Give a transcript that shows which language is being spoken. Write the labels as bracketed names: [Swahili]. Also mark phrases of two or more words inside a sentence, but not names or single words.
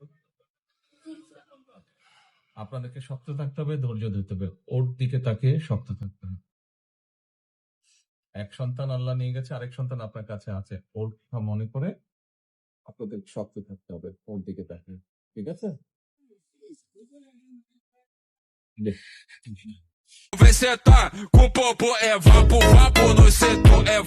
[Bangla] আপনাদেরকে শক্ত থাকতে হবে, ধৈর্য ধরতে হবে, ওর দিকে তাকে শক্ত থাকতে হবে। এক সন্তান আল্লাহ নিয়ে গেছে, আরেক সন্তান আপনার কাছে আছে, ওর কথা মনে করে আপনাদের শক্ত থাকতে হবে, ওর দিকে তাকে। ঠিক আছে? [Portuguese] Vem sentar com o popô, é vapo, vapo no setor.